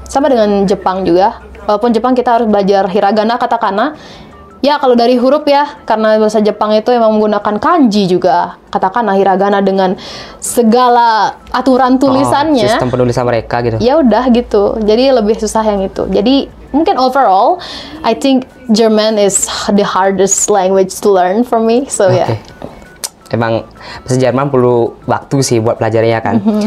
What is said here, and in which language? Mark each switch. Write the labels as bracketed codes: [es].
[id] Sama dengan Jepang juga. Walaupun Jepang kita harus belajar hiragana, katakana. Ya, kalau dari huruf ya, karena bahasa Jepang itu emang menggunakan kanji juga. Katakana, hiragana dengan segala aturan tulisannya. Sistem penulisan mereka gitu. Ya udah gitu. Jadi lebih susah yang itu. Jadi mungkin [en] overall, I think German is the hardest language to learn for me. So [id] Emang bahasa Jerman perlu waktu sih buat pelajarannya kan.